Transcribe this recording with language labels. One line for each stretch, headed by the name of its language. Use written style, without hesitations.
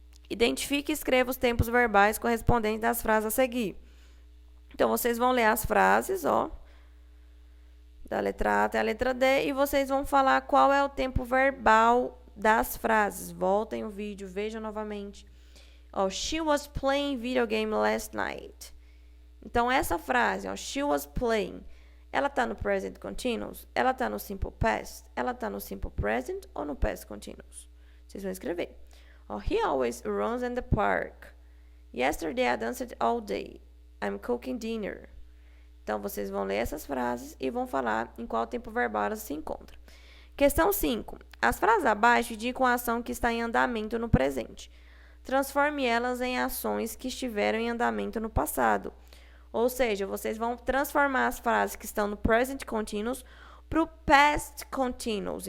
Portuguese: Identifique e escreva os tempos verbais correspondentes das frases a seguir. Então, vocês vão ler as frases, ó, da letra A até a letra D, e vocês vão falar qual é o tempo verbal das frases. Voltem o vídeo, vejam novamente. Ó,
English: she was playing video game last night.
Portuguese: Então, essa frase, ó, she was playing, ela tá no present continuous? Ela tá no simple past? Ela tá no simple present ou no past continuous? Vocês vão escrever.
English: Oh, he always runs in the park. Yesterday I danced all day. I'm cooking dinner.
Portuguese: Então, vocês vão ler essas frases e vão falar em qual tempo verbal elas se encontram. Questão 5. As frases abaixo indicam a ação que está em andamento no presente. Transforme elas em ações que estiveram em andamento no passado. Ou seja, vocês vão transformar as frases que estão no present continuous para o past continuous.